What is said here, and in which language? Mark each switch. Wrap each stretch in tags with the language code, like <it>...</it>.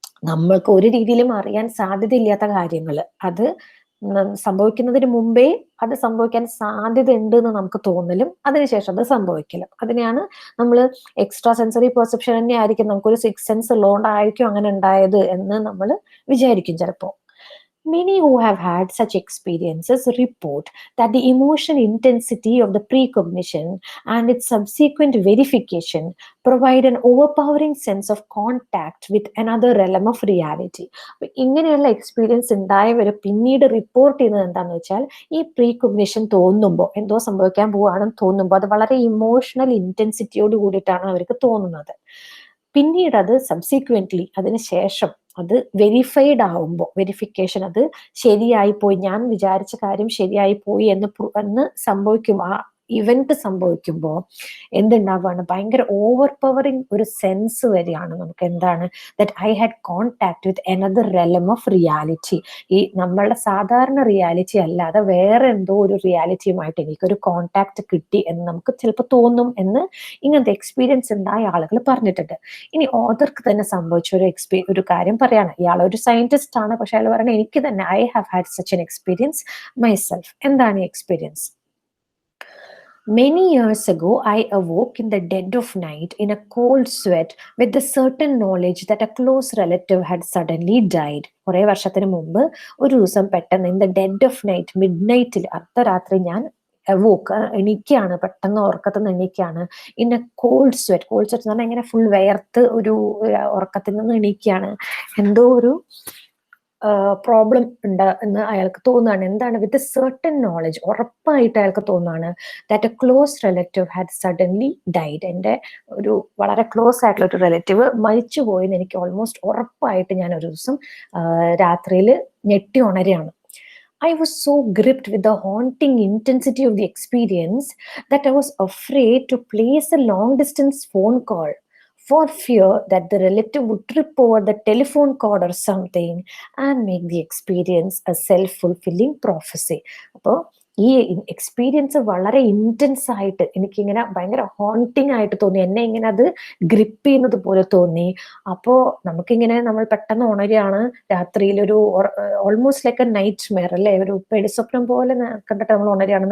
<ml>നമ്മൾക്ക് ഒരു രീതിയിലും അറിയാൻ സാധ്യതയില്ലാത്ത കാര്യങ്ങൾ, അത് സംഭവിക്കുന്നതിന് മുമ്പേ അത് സംഭവിക്കാൻ സാധ്യത ഉണ്ട് എന്ന് നമുക്ക് തോന്നലും അതിനുശേഷം അത് സംഭവിക്കലും, അതിനെയാണ് നമ്മൾ എക്സ്ട്രാ സെൻസറി പെർസെപ്ഷൻ തന്നെ ആയിരിക്കും. നമുക്കൊരു 6th സെൻസ് ഉള്ളതുകൊണ്ടായിരിക്കും അങ്ങനെ ഉണ്ടായത് എന്ന് നമ്മൾ വിചാരിക്കും ചിലപ്പോൾ.</ml> <en>Many who have had such experiences report that the emotion intensity of the precognition and its subsequent verification provide an overpowering sense of contact with another realm of reality.</en> <ml>ഇങ്ങനെയുള്ള experience ഉണ്ടായവർ പിന്നീട് report ചെയ്യുന്നത് എന്താണെന്ന് വെച്ചാൽ, ഈ പ്രീകൊഗ്നിഷൻ തോന്നുമ്പോൾ, എന്തോ സംഭവിക്കാൻ പോവുകയാണെന്ന് തോന്നുമ്പോൾ, അത് വളരെ ഇമോഷണൽ ഇന്റൻസിറ്റിയോട് കൂടിയിട്ടാണ് അവർക്ക് തോന്നുന്നത്. പിന്നീട് അത് സബ്സിക്വന്റ്ലി, അതിനുശേഷം അത് വെരിഫൈഡ് ആവുമ്പോൾ, വെരിഫിക്കേഷൻ, അത് ശരിയായി പോയി, ഞാൻ വിചാരിച്ച കാര്യം ശരിയായി പോയി എന്ന് സംഭവിക്കും. ആ ഇവന്റ് സംഭവിക്കുമ്പോൾ എന്തുണ്ടാവുകയാണ്, ഭയങ്കര ഓവർ പവറിങ് ഒരു സെൻസ് വരികയാണ് നമുക്ക്. എന്താണ്?</ml> <en>That I had contact with another realm of reality.</en> <ml>ഈ നമ്മളുടെ സാധാരണ റിയാലിറ്റി അല്ലാതെ വേറെ എന്തോ ഒരു റിയാലിറ്റിയുമായിട്ട് എനിക്കൊരു കോണ്ടാക്ട് കിട്ടി എന്ന് നമുക്ക് ചിലപ്പോൾ തോന്നും എന്ന് ഇങ്ങനത്തെ എക്സ്പീരിയൻസ് ഉണ്ടായ ആളുകൾ പറഞ്ഞിട്ടുണ്ട്. ഇനി ഓതർക്ക് തന്നെ സംഭവിച്ച ഒരു കാര്യം പറയാണ്. ഇയാൾ ഒരു സയന്റിസ്റ്റ് ആണ്, പക്ഷെ അയാൾ പറയണ എനിക്ക് തന്നെ</ml> <en>I have had such an experience myself.</en> <ml>എന്താണ് ഈ experience?</ml> <en>Many years ago, I awoke in the dead of night in a cold sweat with the certain knowledge that a close relative had suddenly died.</en> <ml>കുറേ വർഷത്തിന് മുമ്പ് ഒരു ദിവസം പെട്ടെന്ന്</ml> <en>in the dead of night,</en> <ml>mid നൈറ്റിൽ, അർദ്ധരാത്രി ഞാൻ അവോക്ക് എണീക്കാണ്, പെട്ടെന്ന് ഉറക്കത്തിൽ നിന്ന് എണീക്കാണ്.</ml> <en>in a cold sweat,</en> <ml>called sweat എന്ന് പറഞ്ഞാൽ ഇങ്ങനെ ഫുൾ വേർത്ത് ഒരു ഉറക്കത്തിൽ നിന്ന് എണീക്കാണ്. എന്തോ ഒരു പ്രോബ്ലം ഉണ്ട് എന്ന് അയാൾക്ക് തോന്നുകയാണ്. എന്താണ്?</ml> <en>with a certain knowledge,</en> <ml>ഉറപ്പായിട്ട് അയാൾക്ക് തോന്നുകയാണ്</ml> <en>That a close relative had suddenly died.</en> <ml>എൻ്റെ ഒരു വളരെ ക്ലോസ് ആയിട്ടുള്ള ഒരു റിലേറ്റീവ് മരിച്ചു പോയെന്ന് എനിക്ക് ഓൾമോസ്റ്റ് ഉറപ്പായിട്ട് ഞാൻ ഒരു ദിവസം രാത്രിയിൽ ഞെട്ടി ഉണരുകയാണ്.</ml> <en>I was so gripped with the haunting intensity of the experience that I was afraid to place a long distance phone call for fear that the relative would trip over the telephone cord or something and make the experience a self-fulfilling prophecy.</en> <ml>അപ്പോൾ ഈ experience വളരെ intense ആയിട്ട് എനിക്കിങ്ങനെ ഭയങ്കര haunting ആയിട്ട് തോന്നി. എന്നെ ഇങ്ങനെ അത് ഗ്രിപ്പ് ചെയ്യുന്നത് പോലെ തോന്നി. അപ്പോ നമുക്കിങ്ങനെ നമ്മൾ പെട്ടെന്ന് ഉണരുകയാണ് രാത്രിയിൽ, ഒരു</ml> <en>almost like a nightmare</en> <ml>അല്ലെ, ഒരു പെടുസ്വപ്നം പോലെ കണ്ടിട്ട് നമ്മൾ ഉണരുകയാണ്.</ml>